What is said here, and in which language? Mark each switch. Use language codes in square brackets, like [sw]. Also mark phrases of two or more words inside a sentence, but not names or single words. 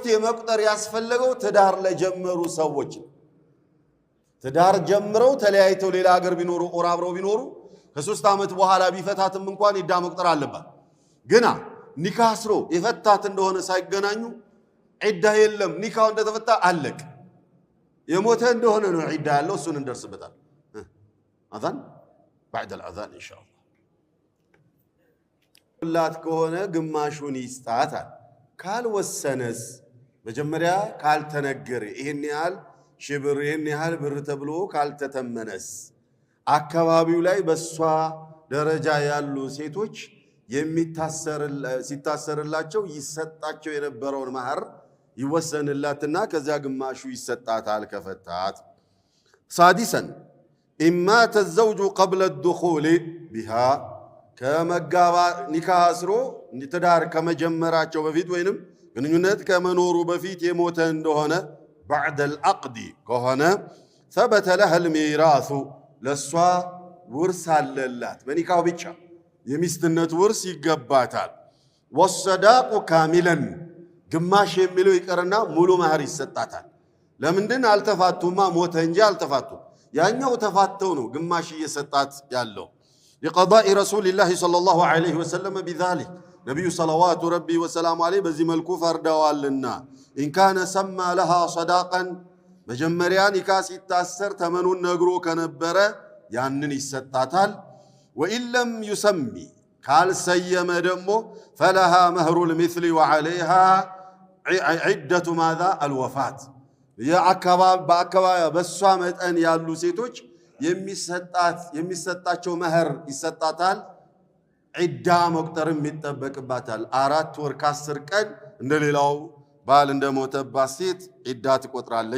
[am] የመቁጠር ያስፈለገው ትዳር ለጀመሩ ሰዎች ትዳር ጀምረው ተለያይተው ሌላ ሀገር ቢኖሩ ኦር አብረው ቢኖሩ ከ3 ዓመት በኋላ ቢፈታትም እንኳን ዒዳ መቁጠር አለባት። ግና ኒካ አስሮ የፈታት እንደሆነ ሳይገናኙ ዒዳ የለም። ኒካው እንደተፈታ አለቅ። የሞተ እንደሆነ ነው ዒዳ ያለው። እሱን እንደርስበታል። አዛን [ar] بعد الأذان إن شاء الله [am] ላት ከሆነ ግማሹን ይስጣታል። ካልወሰነስ መጀመሪያ ካልተነገረ ይሄን ያህል ሽብር ይሄን ያህል ብር ተብሎ ካልተተመነስ አካባቢው ላይ በሷ ደረጃ ያሉ ሴቶች ሲታሰርላቸው ይሰጣቸው የነበረውን መህር ይወሰንላትና ከዛ ግማሹ ይሰጣታል ከፈታት። [ar] سادسا إما تزوج قبل الدخول بها [am] ከመጋባ ኒካ አስሮ ትዳር ከመጀመራቸው በፊት ወይንም ግንኙነት ከመኖሩ በፊት የሞተ እንደሆነ [ar] بعد العقد [am] ከሆነ [ar] ثبت لها الميراث [am] ለሷ ውርስ አለላት። በኒካው ብቻ የሚስትነት ውርስ ይገባታል። [ar] والصداق كاملا [am] ግማሽ የሚለው ይቀርና ሙሉ መህር ይሰጣታል። ለምንድን አልተፋቱማ? ሞተ እንጂ አልተፋቱ። ያኛው ተፋተው ነው ግማሽ እየሰጣት ያለው። [ar] لقضاء رسول الله صلى الله عليه وسلم بذلك نبي صلوات ربي وسلام عليه [am] በዚህ መልኩ ፈርደዋልና [ar] إن كان سمى لها صداقا [am] መጀመሪያ ኒካ ሲታሰር ተመኑን ነግሮ ከነበረ ያንን ይሰጣታል። [ar] وإن لم يسمي [am] ካልሰየመ ደግሞ [ar] فلها مهر المثل وعليها عدة ماذا الوفاة [am] በአካባቢ በሷ መጠን ያሉ ሴቶች የሚሰጣቸው መህር ይሰጣታል። ዒዳ መቁጠርም ይጠበቅባታል። 4 ወር ከ10 ቀን እንደሌላው ባል እንደሞተባት ሴት ዒዳ ትቆጥራለች።